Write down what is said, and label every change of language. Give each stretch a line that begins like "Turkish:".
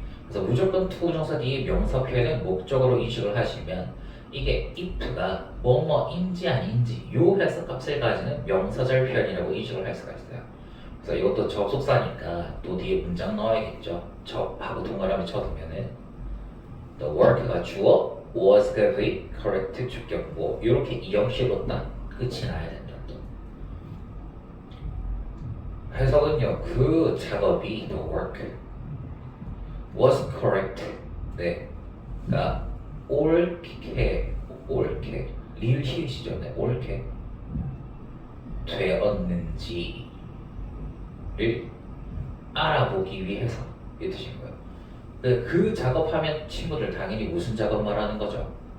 Korean: 그래서 무조건 투정사 뒤에 명사 표현은 목적어로 인식을 하시면 이게 if가 뭐뭐인지 아닌지 요 해석값을 가지는 명사절 표현이라고 인식을 할 수가 있어요. 그래서 이것도 접속사니까 또 뒤에 문장 넣어야겠죠. 접하고 동그라미 쳐두면은 the work가 주어, was가 V, correct 주격 뭐 이렇게 이 형식으로 딱 끝이 나야 된다. 해석은요, 그 작업이
English: the work was correct.
Korean: 네, 그러니까 옳게 리을 히읗이죠. 네, 옳게 되었는지를 알아보기 위해서 이 뜻인 거예요. 그 작업하면 친구들 당연히 무슨 작업 말하는 거죠?